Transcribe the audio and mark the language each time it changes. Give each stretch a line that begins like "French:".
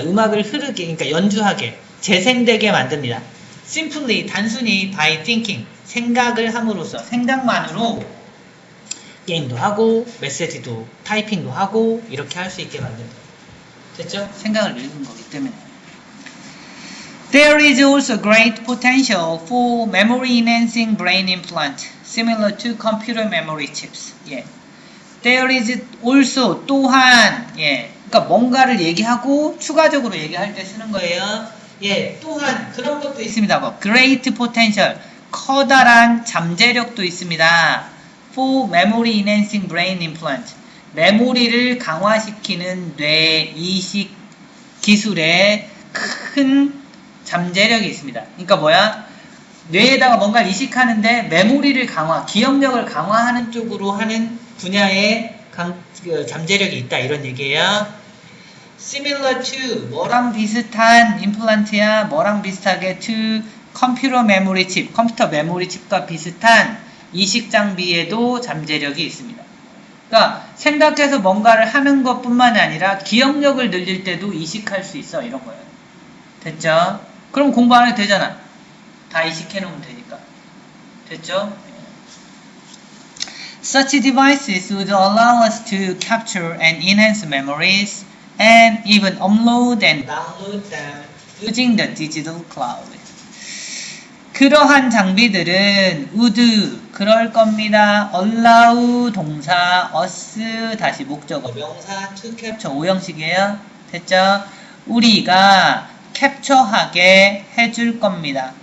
Korean: 음악을 흐르게 그러니까 연주하게 재생되게 만듭니다. simply 단순히
English: by thinking
Korean: 생각을 함으로써 생각만으로 게임도 하고 메시지도 타이핑도 하고 이렇게 할 수 있게 만든다. 됐죠? 생각을 읽은 거기 때문에.
English: There is also great potential for memory enhancing brain implant similar to computer memory chips.
Korean: 예.
English: There is also 또한 예.
Korean: 그러니까 뭔가를 얘기하고 추가적으로 얘기할 때 쓰는 거예요. 예. 또한 그런 것도 있습니다. 뭐
English: great potential
Korean: 커다란 잠재력도 있습니다.
English: For memory enhancing brain implant
Korean: 메모리를 강화시키는 뇌 이식 기술에 큰 잠재력이 있습니다. 그러니까 뭐야? 뇌에다가 뭔가를 이식하는데 메모리를 기억력을 강화하는 쪽으로 하는 분야에 잠재력이 있다 이런 얘기예요.
English: Similar to
Korean: 뭐랑 비슷한 임플란트야 뭐랑 비슷하게 to 컴퓨터 메모리 칩 컴퓨터 메모리 칩과 비슷한 이식 장비에도 잠재력이 있습니다. 그러니까 생각해서 뭔가를 하는 것뿐만 아니라 기억력을 늘릴 때도 이식할 수 있어 이런 거예요. 됐죠? 그럼 공부 안 해도 되잖아. 다 이식해 놓으면 되니까. 됐죠?
English: Such devices would allow us to capture and enhance memories and even upload and download them using the digital cloud.
Korean: 그러한 장비들은 would 그럴 겁니다. allow 동사 us 다시 목적어 명사
English: to capture
Korean: 오형식이에요. 됐죠? 우리가 캡처하게 해줄 겁니다.